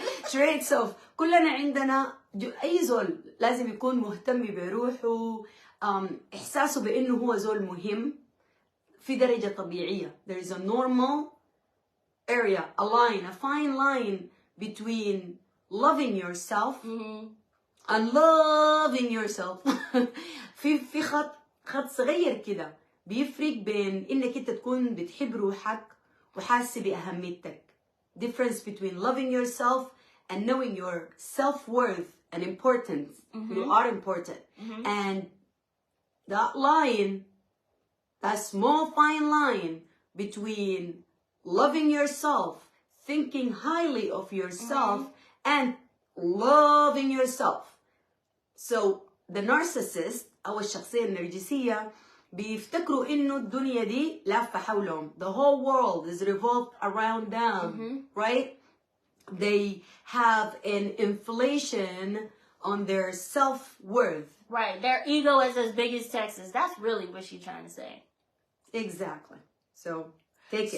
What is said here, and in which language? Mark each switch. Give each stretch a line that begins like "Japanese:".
English: Traits of
Arabic: كلنا عندنا أي زول لازم يكون مهتم بروحه، إحساسه بأنه هو زول مهم في درجة طبيعية.
English: There is a normal area, a line, a fine line between loving yourself and loving yourself.
Arabic: في خط صغير كده بيفرق بين إنك أنت تكون بتحب روحك وحاسة بأهميتك.
English: Difference between loving yourself and knowing your self-worth and importance. You are important. And that line, that small fine line between loving yourself, thinking highly of yourself, and loving yourself. So the narcissist
Arabic: أو الشخصية النرجسية بيفتكروا إنه الدنيا دي لافة حولهم.
English: The whole world is revolved around them, right? They have an inflation on their self-worth. Right. Their ego is as big as Texas. That's really what she's trying to say. Exactly. So take it.